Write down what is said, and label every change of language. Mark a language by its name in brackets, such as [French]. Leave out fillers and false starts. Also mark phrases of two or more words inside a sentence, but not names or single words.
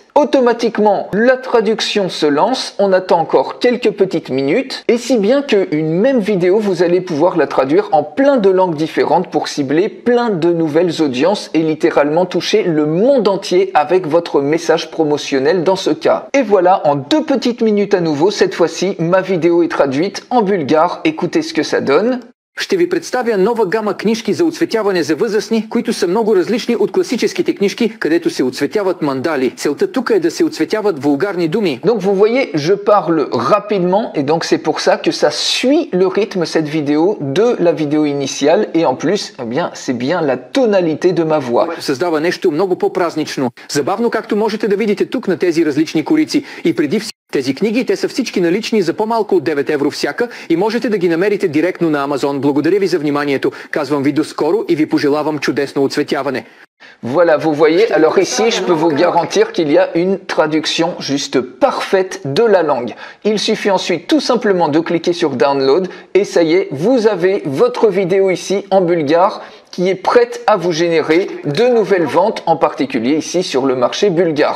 [French] Automatiquement, la traduction se lance, on attend encore quelques petites minutes, et si bien qu'une même vidéo, vous allez pouvoir la traduire en plein de langues différentes pour cibler plein de nouvelles audiences et littéralement toucher le monde entier avec votre message promotionnel dans ce cas. Et voilà, en 2 petites minutes à nouveau, cette fois-ci, ma vidéo est traduite en bulgare, écoutez ce que ça donne. [Bulgarian] Ще ви представя нова гама книжки за оцветяване за възрастни, които са много различни от класическите книжки, където се оцветяват мандали. Целта тук е да се оцветяват вулгарни думи. [French] Donc vous voyez, je parle rapidement et donc c'est pour ça que ça suit le rythme cette vidéo de la vidéo initiale et en plus, eh bien, c'est bien la tonalité de ma voix. [Bulgarian] Създава нещо много по-празнично. Забавно, както можете да видите тук на тези различни корици. И преди тези книги, те са всички налични за по-малко от 9 евро всяка и можете да ги намерите директно на Amazon. Благодаря ви за вниманието. Казвам ви до скоро и ви пожелавам чудесно оцветяване. [French] Voilà, vous voyez, alors ici, je peux vous garantir qu'il y a une traduction juste parfaite de la langue. Il suffit ensuite tout simplement de cliquer sur Download et ça y est, vous avez votre vidéo ici en bulgare qui est prête à vous générer de nouvelles ventes, en particulier ici sur le marché bulgare.